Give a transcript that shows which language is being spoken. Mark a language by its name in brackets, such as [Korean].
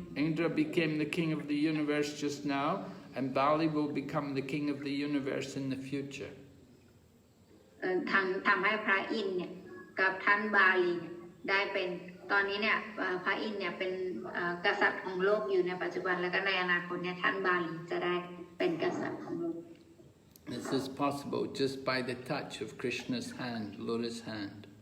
[English] Indra became the king of the universe just now, and Bali will become the king of the universe in the future. [Thai] ทำให้พระอินทร์เนี่ยกับท่านบาลีได้เป็นตอนนี้เนี่ยพระอินทร์เนี่ยเป็นกษัตริย์ของโลกอยู่ในปัจจุบันแล้วก็ในอนาคตเนี่ยท่านบาลีจะได้เป็นกษัตริย์ของโลก [English] This is possible just by the touch of Krishna's hand, lotus hand.